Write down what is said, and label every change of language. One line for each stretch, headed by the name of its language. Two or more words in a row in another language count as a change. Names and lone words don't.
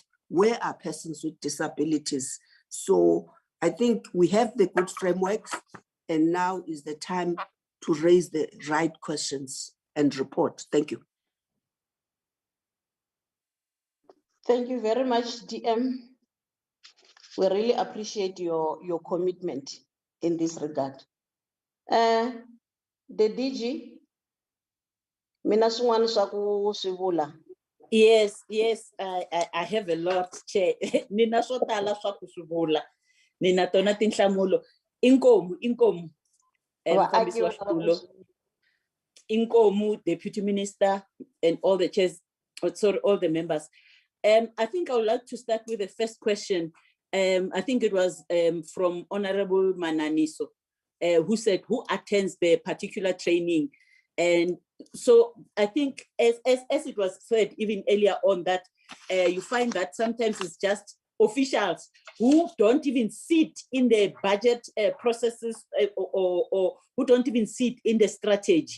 English: Where are persons with disabilities? So I think we have the good frameworks, and now is the time to raise the right questions and report. Thank you. Thank you very much, DM. We really appreciate your commitment in this regard. The DG,
Tsonga: mina swin'wana swa ku swi vula.
English: Yes, I have a lot, Chair.
Tsonga: Nina swo tala swa ku swi vula. Nina tona tinhlamulo. Inkomu. Mfambisi wa xitulu. Inkomu,
English: Deputy Minister, and all the chairs, sorry, all the members. I think I would like to start with the first question. I think it was from Honorable Mananiso, who said, who attends the particular training? And so I think as it was said even earlier on that you find that sometimes it's just officials who don't even sit in the budget processes or who don't even sit in the strategy.